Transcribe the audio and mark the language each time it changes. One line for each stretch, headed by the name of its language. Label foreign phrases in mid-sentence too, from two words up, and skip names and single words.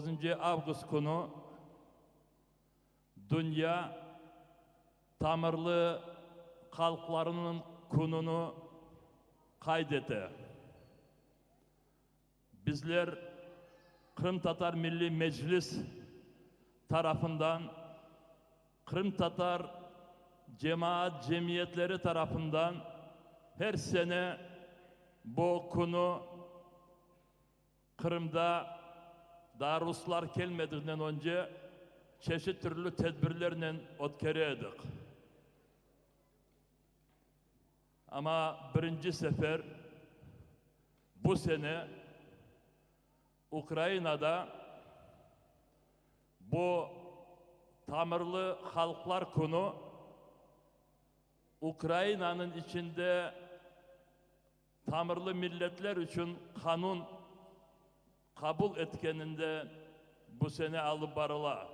Crimean Tatar: Avgust günü dünya tamirli halklarının gününü kaydete. Bizler Kırım Tatar Milli Meclis tarafından, Kırım Tatar cemaat cemiyetleri tarafından her sene bu konu Kırım'da daha Ruslar gelmediğinden önce çeşit türlü tedbirlerle ötkereydik. Ama birinci sefer bu sene Ukrayna'da bu tamirli halklar günü Ukrayna'nın içinde tamirli milletler için kanun kabul etkeninde bu sene alıp barıla.